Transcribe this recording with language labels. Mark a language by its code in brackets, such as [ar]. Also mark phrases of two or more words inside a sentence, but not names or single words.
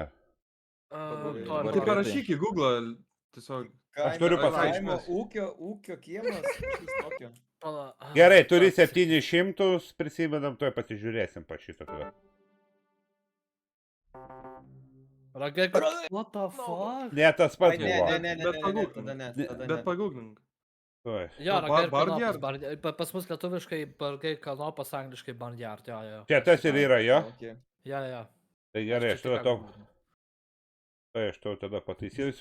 [lt] Tai parašyk į Google tiesiog. Aš turiu pasakyti. Kaimo ūkio kiemas. kažkas tokio. Gerai, turi 700, prisimedam, tuoj pasižiūrėsim pa šitą tada. Ragai, [en] what the fuck? [lt] Ne, tas Ai, pats ne, buvo. ne, ne, ne, Bet ne, pagūglink. tada ne, Ne, tada Bet ne. pagūglink. Tuoj. Jo, ragai ir Barnyard? kanopas. Pas mus lietuviškai bargai kanopas, angliškai barnyard. Jo, jo. Čia tas ir yra, jo? Okay. Jo, jo. Tai gerai, aš tada tau, tai aš tau tada pataisysiu.